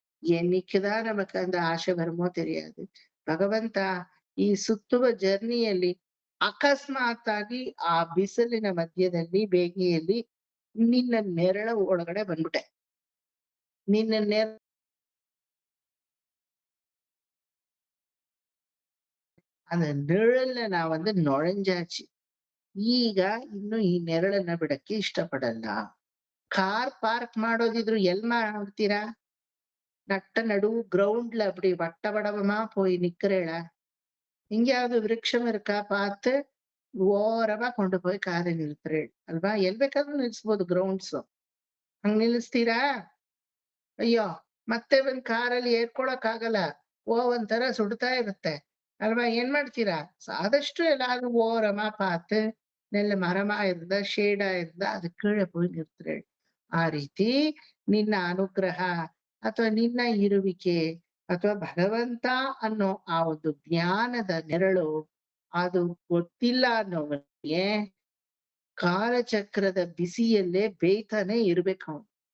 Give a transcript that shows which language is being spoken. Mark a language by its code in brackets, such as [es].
[ta] என்னைக்குதான் நமக்கு அந்த ஆசை வருமோ தெரியாது. [kn] ಭಗವಂತ ಈ ಸುತ್ತುವ ಜರ್ನಿಯಲ್ಲಿ ಅಕಸ್ಮಾತ್ ಆಗಿ ಆ ಬಿಸಿಲಿನ ಮಧ್ಯದಲ್ಲಿ ಬೇಗೆಯಲ್ಲಿ ನಿನ್ನ ನೆರಳ ಒಳಗಡೆ ಬಂದ್ಬಿಟ್ಟೆ. ನಿನ್ನ [ta] அந்த நிழல்ல நான் வந்து நுழைஞ்சாச்சு. [kn] ಈಗ ಇನ್ನು ಈ ನೆರಳನ್ನ ಬಿಡಕ್ಕೆ ಇಷ್ಟಪಡಲ್ಲ. ಕಾರ್ ಪಾರ್ಕ್ ಮಾಡೋದಿದ್ರು ಎಲ್ ಮಾಡ್ತೀರಾ? [ta] நட்ட நடுவு கிரவுண்ட்ல அப்படி வட்டவடமா போய் நிக்கிறேளா? எங்கேயாவது விருட்சம் இருக்கா பார்த்து ஓரமா கொண்டு போய் காரை நிறுத்துறேள் [kn] ಅಲ್ವಾ? ಎಲ್ ಬೇಕಾದ್ರೂ ನಿಲ್ಸ್ಬೋದು ಗ್ರೌಂಡ್ಸ್. ಹಂಗ್ ನಿಲ್ಲಿಸ್ತೀರಾ? ಅಯ್ಯೋ, ಮತ್ತೆ ಒಂದ್ ಕಾರಲ್ಲಿ ಏರ್ಕೊಳಕ್ ಆಗಲ್ಲ, ಒಂಥರ ಸುಡ್ತಾ ಇರುತ್ತೆ ಅಲ್ವಾ? ಏನ್ ಮಾಡ್ತೀರಾ? ಆದಷ್ಟು [ta] எல்லாரும் ஓரமா பார்த்து நல்ல மரமா இருந்தா ஷேடா இருந்தா அது கீழே போய் நிறுத்துறேள். [kn] ಆ ರೀತಿ ನಿನ್ನ ಅನುಗ್ರಹ ಅಥವಾ ನಿನ್ನ ಇರುವಿಕೆ ಅಥವಾ ಭಗವಂತ ಅನ್ನೋ ಆ ಒಂದು ಜ್ಞಾನದ ನೆರಳು ಅದು ಗೊತ್ತಿಲ್ಲ ಅನ್ನೋವನಿಗೆ ಕಾಲಚಕ್ರದ ಬಿಸಿಯಲ್ಲೇ ಬೇಯ್ತಾನೆ ಇರ್ಬೇಕು ಅವನು.